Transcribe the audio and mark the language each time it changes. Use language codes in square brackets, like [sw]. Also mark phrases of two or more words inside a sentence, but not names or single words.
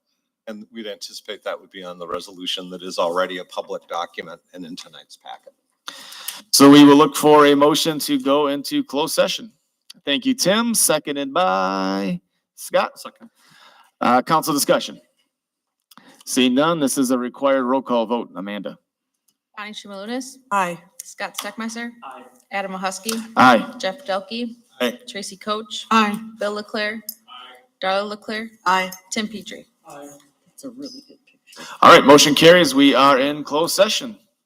[en] And we'd anticipate that would be on the resolution that is already a public document and in tonight's packet. So we will look for a motion to go into closed session. Thank you, Tim. Seconded by Scott. Second. Council discussion. Seeing none, this is a required roll call vote. Amanda. Bonnie Shimelunis, Aye. Scott Steckmeister, Aye. Adam Mahusky, Aye. Jeff Delkey, Aye. Tracy Coach, Aye. Bill Leclerc, Darla Leclerc, Aye. Tim Petrie. It's a really good picture. All right, motion carries. We are in closed session.